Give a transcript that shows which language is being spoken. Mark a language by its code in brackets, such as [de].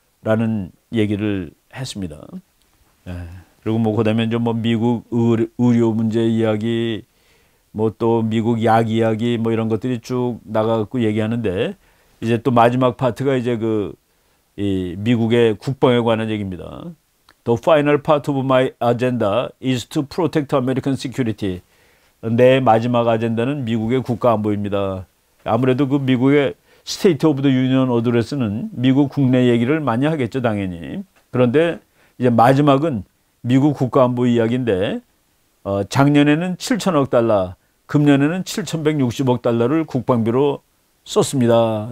[ko] 라는 얘기를 했습니다. 그리고 뭐 그다음에 좀 뭐 미국 의료 문제 이야기, 뭐 또 미국 약 이야기 뭐 이런 것들이 쭉 나가갖고 얘기하는데 이제 또 마지막 파트가 이제 이 미국의 국방에 관한 얘기입니다. [en] The final part of my agenda is to protect American security. [ko] 내 마지막 아젠다는 미국의 국가 안보입니다. 아무래도 그 미국의 스테이트 오브 더 유니언 어드레스는 미국 국내 얘기를 많이 하겠죠, 당연히. 그런데 이제 마지막은 미국 국가 안보 이야기인데 작년에는 7천억 달러, 금년에는 7,160억 달러를 국방비로 썼습니다.